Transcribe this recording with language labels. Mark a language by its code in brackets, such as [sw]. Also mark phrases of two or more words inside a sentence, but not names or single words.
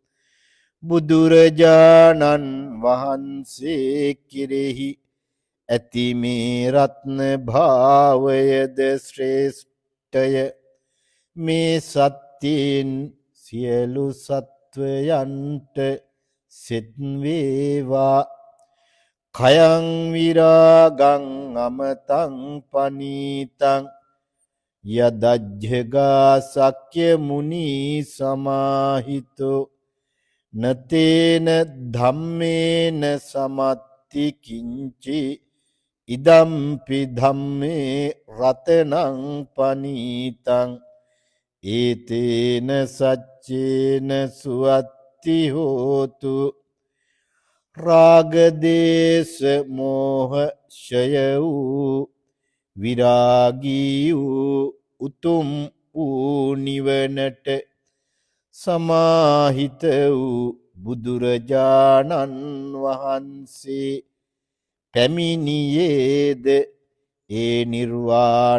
[si] බුදුරජාණන් වහන්සේ කෙරෙහි ඇති මේ රත්න භාවයද ශ්‍රේෂ්ඨය මේ සත්‍යයෙන් සියලු සත්වයන්ට සෙත් වේවා [pi] khයං විරාගං අමතං පනීතං යදජ්ජගා සක්්‍ය මුනි සමාහිතෝ නතේන ධම්මේන සමත්ති කිංචි ඉදම්පි ධම්මේ රතනං පනීතං ඒතේන සච්චේන සුවත්ති හෝතු [si] රාගදේශ මෝහ ෂය වූ විරාගී වූ උතුම් වූ නිවනට සමාහිත වූ බුදුරජාණන් වහන්සේ පැමිණියේද ඒ නිර්වාණ